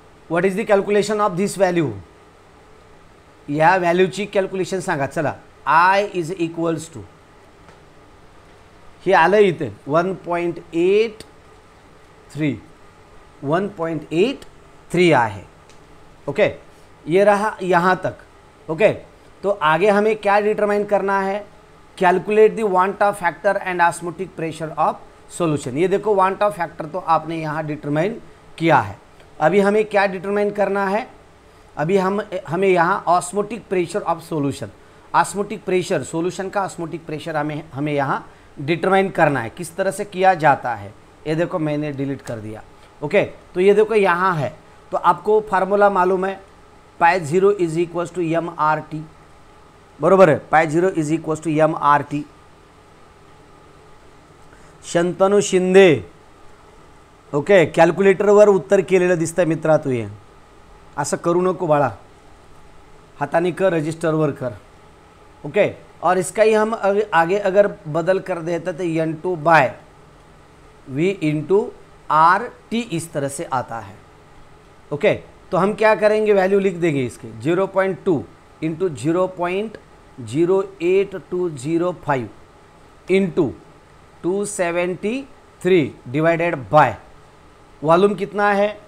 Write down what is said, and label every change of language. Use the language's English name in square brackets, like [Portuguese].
[English] what is the calculation of this value, [Marathi] या व्हॅल्यूची calculation सांगा. चला, आय इज इक्वल्स टू, हे आलं इथे 1.83, 1.83 आहे. [Hindi] ओके, ये रहा यहाँ तक. ओके, तो आगे हमें क्या डिटरमाइन करना है, [English] Calculate the van't of factor and osmotic pressure of solution. [Hindi] ये देखो, वांट ऑफ फैक्टर तो आपने यहाँ डिटरमाइन किया है. अभी हमें क्या डिटरमाइन करना है, अभी हमें यहाँ osmotic pressure of solution, osmotic pressure, solution का ऑस्मोटिक प्रेशर हमें यहाँ डिटरमाइन करना है. किस तरह से किया जाता है, ये देखो मैंने डिलीट कर दिया. ओके, तो ये देखो यहाँ है, तो आपको फार्मूला मालूम है, pi zero is equals to M R T, बरोबर है. Pi zero is equals to M R T. [Marathi] Shantanu Shinde, okay, कॅल्क्युलेटरवर उत्तर केलेलं दिसतंय मित्रा. तू ये असं करू नको बाळा, हाताने कर, रजिस्टरवर कर. [Hindi] ओके, और इसका ही हम आगे अगर बदल कर देते तो N2 bye V into R T इस तरह से आता है. ओके, तो हम क्या करेंगे, वैल्यू लिख देंगे इसके 0.2 into 0.08205 into 273 divided by volume कितना है.